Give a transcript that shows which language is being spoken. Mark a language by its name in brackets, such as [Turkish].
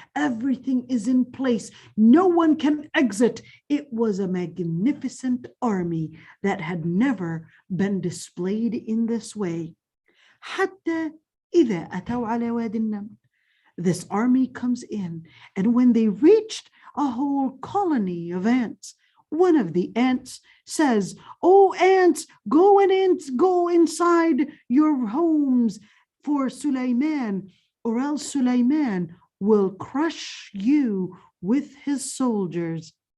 [English] Everything is in place. No one can exit. It was a magnificent army that had never been displayed in this way. [Arabic] حتى إذا أتوا على واد النمل. [English] This army comes in, and when they reached a whole colony of ants, one of the ants says, "Oh, ants, go inside your homes for Sulaiman, or else Sulaiman will crush you with his soldiers."